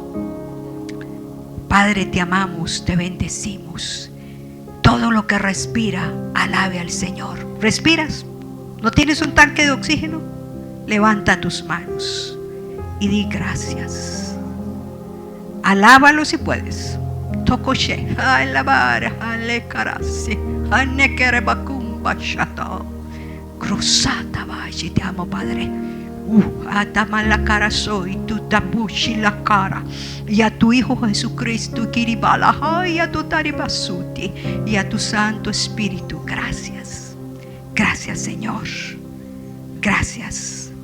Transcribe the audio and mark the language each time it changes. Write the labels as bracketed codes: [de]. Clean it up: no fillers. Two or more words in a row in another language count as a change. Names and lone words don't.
[es] Padre, te amamos, te bendecimos. Todo lo que respira, alabe al Señor. ¿Respiras? ¿No tienes un tanque de oxígeno? Levanta tus manos y di gracias. Alábalo si puedes. Tokoshe, alabara, alekarasi, anekerebacumba shata. Cruzata vaya, te amo, Padre. Atama la cara soy, tu tambushi la cara. Y a tu Hijo Jesucristo, kiribala, y a tu taribasuti, y a tu Santo Espíritu. Gracias. Gracias, Señor. Gracias.